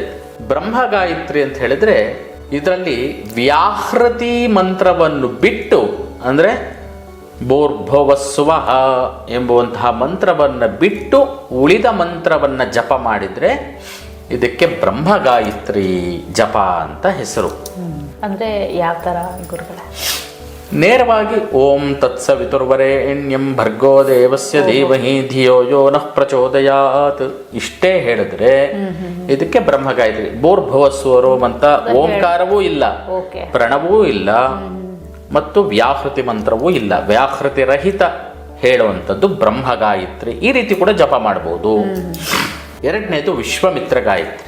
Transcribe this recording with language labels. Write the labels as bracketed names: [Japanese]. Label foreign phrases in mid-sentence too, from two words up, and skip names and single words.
[Kannada] ಬ್ರಹ್ಮ ಗಾಯತ್ರಿ ಅಂತ ಹೇಳಿದ್ರೆ ಇದರಲ್ಲಿ ವ್ಯಾಹೃತಿ ಮಂತ್ರವನ್ನು ಬಿಟ್ಟು, ಅಂದರೆ ಭೂರ್ಭುವಸ್ವಃ ಎಂಬುವಂತಹ ಮಂತ್ರವನ್ನು ಬಿಟ್ಟು ಉಳಿದ ಮಂತ್ರವನ್ನು ಜಪ ಮಾಡಿದರೆ ಇದಕ್ಕೆ ಬ್ರಹ್ಮ ಗಾಯತ್ರಿ ಜಪ ಅಂತ ಹೆಸರು. ಅಂದರೆ ಯಾವ ಥರ ಗುರುಗಳೇ? [Sanskrit] ನೇರವಾಗಿ ಓಂ ತತ್ಸವಿತುರ್ವರೆಣ್ಯಂ ಭರ್ಗೋ ದೇವಸ್ಯ ಧೀಮಹಿ ಧಿಯೋ ಯೋ ನಃ ಪ್ರಚೋದಯಾತ್ [Kannada] ಇಷ್ಟೇ ಹೇಳಿದ್ರೆ ಇದಕ್ಕೆ ಬ್ರಹ್ಮ ಗಾಯತ್ರಿ. ಭೂರ್ಭುವಸ್ವರೋಮ್ ಅಂತ ಓಂಕಾರವೂ ಇಲ್ಲ, ಪ್ರಣವೂ ಇಲ್ಲ, ಮತ್ತು ವ್ಯಾಹೃತಿ ಮಂತ್ರವೂ ಇಲ್ಲ. ವ್ಯಾಹೃತಿ ರಹಿತ ಹೇಳುವಂಥದ್ದು ಬ್ರಹ್ಮ ಗಾಯತ್ರಿ. ಈ ರೀತಿ ಕೂಡ ಜಪ ಮಾಡಬಹುದು. 2ನೇದು ವಿಶ್ವಾಮಿತ್ರ ಗಾಯತ್ರಿ.